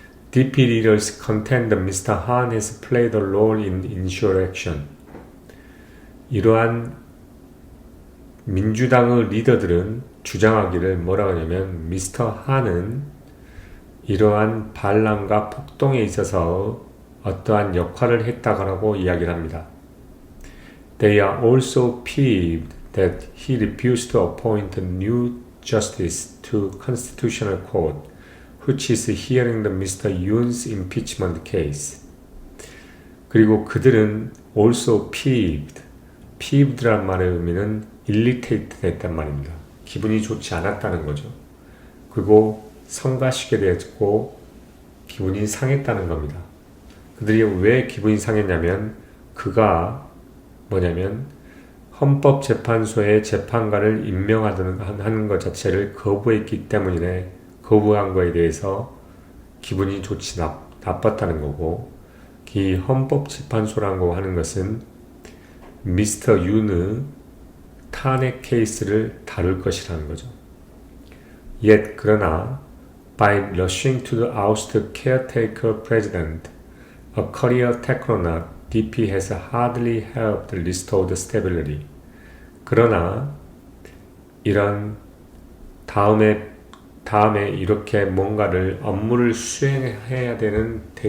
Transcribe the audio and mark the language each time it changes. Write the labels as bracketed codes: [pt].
[en] DP leaders contend that Mr. Han has played a role in insurrection. [ko] 이러한 민주당의 리더들은 주장하기를 뭐라고 하냐면 미스터 한은 이러한 반란과 폭동에 있어서 어떠한 역할을 했다고 이야기를 합니다. [en] They are also peeved that he refused to appoint a new justice to Constitutional Court, which is hearing the Mr. Yoon's impeachment case. [ko] 그리고 그들은 also peeved 란 말의 의미는 irritated 했단 말입니다. 기분이 좋지 않았다는 거죠. 그리고 성가시게 되었고 기분이 상했다는 겁니다. 그들이 왜 기분이 상했냐면 그가 뭐냐면 헌법재판소의 재판관을 임명하는 것 자체를 거부했기 때문에 거부한 거에 대해서 기분이 좋지 나빴다는 거고, 이 헌법재판소라고 하는 것은 미스터 윤의 탄핵 케이스를 다룰 것이라는 거죠. [en] Yet 그러나 by rushing to the oust caretaker president, a career technonaut, DP has hardly helped restore the stability. [ko] 그러나 이런 다음에 이렇게 뭔가를 업무를 수행해야 되는